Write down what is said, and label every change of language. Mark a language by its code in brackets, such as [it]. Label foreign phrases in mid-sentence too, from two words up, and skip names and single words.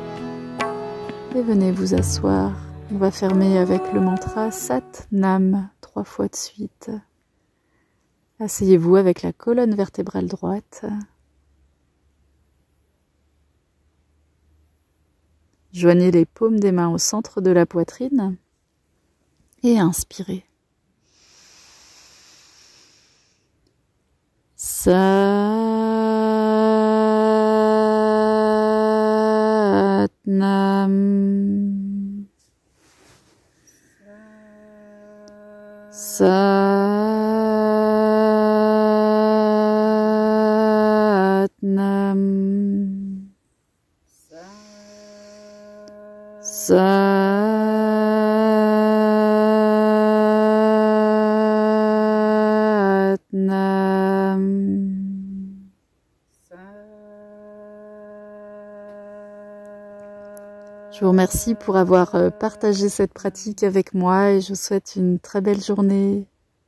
[fr] Et venez vous asseoir. On va fermer avec le mantra Sat Nam 3 fois de suite. Asseyez-vous avec la colonne vertébrale droite. Joignez les paumes des mains au centre de la poitrine et inspirez. [pa] ਸਤਿ ਨਾਮ. Satnam. Satnam. [fr] Je vous remercie pour avoir partagé cette pratique avec moi et je vous souhaite une très belle journée.